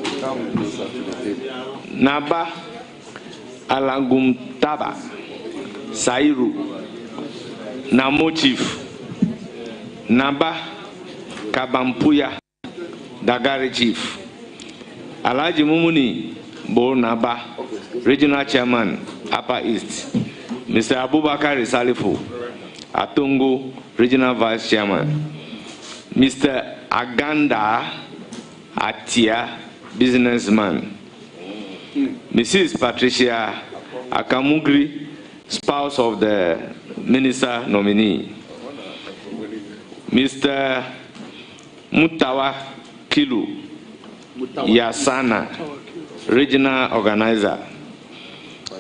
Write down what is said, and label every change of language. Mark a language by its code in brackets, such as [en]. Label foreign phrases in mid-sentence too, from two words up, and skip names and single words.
[en] Naba Alangum Taba Sairu Namo Chief. Naba Kabampuya Dagari Chief. Alaji Mumuni Bo Naba, Regional Chairman, Upper East. Mr. Abubakar Salifu Atungu, Regional Vice Chairman. Mr. Aganda Atia, businessman. Mrs. Patricia Akamugri, spouse of the minister nominee. Mr. Mutawa Kilu Yasana, regional organizer.